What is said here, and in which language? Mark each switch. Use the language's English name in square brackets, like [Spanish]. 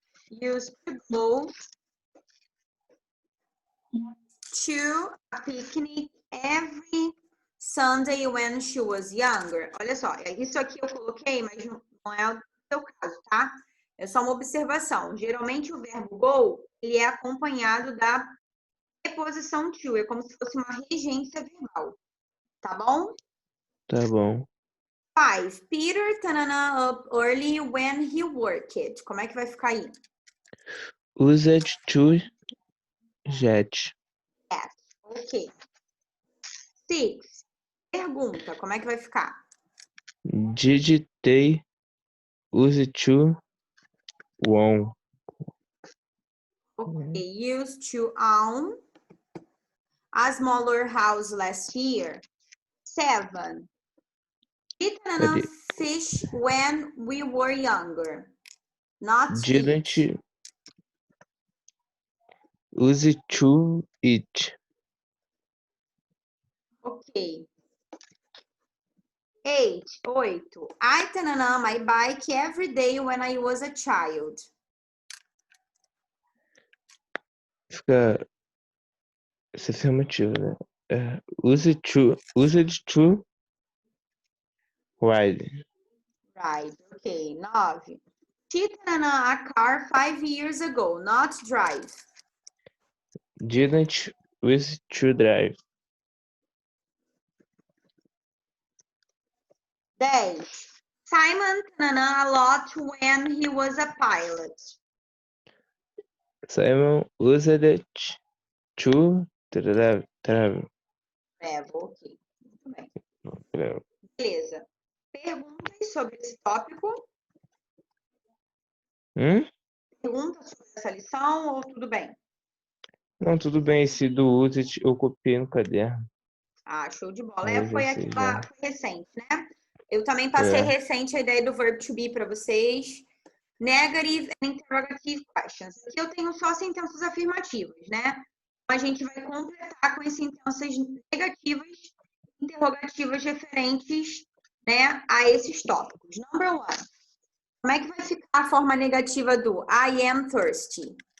[English] Used to go to a picnic every Sunday when she was younger. [Portuguese] Olha só, isso aqui eu coloquei, mas não é o seu caso, tá? É só uma observação. Geralmente o verbo go, ele é acompanhado da preposição to, é como se fosse uma regência verbal, tá bom? Tá bom. 5. [English] Peter tanana up early when he worked. [Portuguese] Como é que vai ficar aí? [English] Used to jet. Ok. [Portuguese] 6. Pergunta, como é que vai ficar? [English] Did they Use to own. Okay, used to own a smaller house last year. 7. Eat enough fish when we were younger. Not Didn't eat. use to eat. Ok. 8. I tanana my bike every day when I was a child. [Portuguese] Fica esse é afirmativo, né? [English] Use to ride. Right. Ok. 9. She tanana a car 5 years ago, not drive. Didn't use to drive. [Portuguese] 10. [English] Simon tanana a lot when he was a pilot. Simon used it to travel. [Portuguese] Travel, ok. Muito bem. [English] Travel. [Portuguese] Beleza. Perguntas sobre esse tópico? Perguntas sobre essa lição ou tudo bem? Não, tudo bem. Esse do use it eu copiei no caderno. Ah, show de bola. Aí eu já Foi sei aquela já. foi recente, né? Eu também passei recente a ideia do verb to be para vocês. [English] Negative and interrogative questions. [Portuguese] Aqui eu tenho só sentenças afirmativas, né? A gente vai completar com as sentenças negativas, interrogativas referentes, né, a esses tópicos. Number 1. Como é que vai ficar a forma negativa do [English] I am thirsty?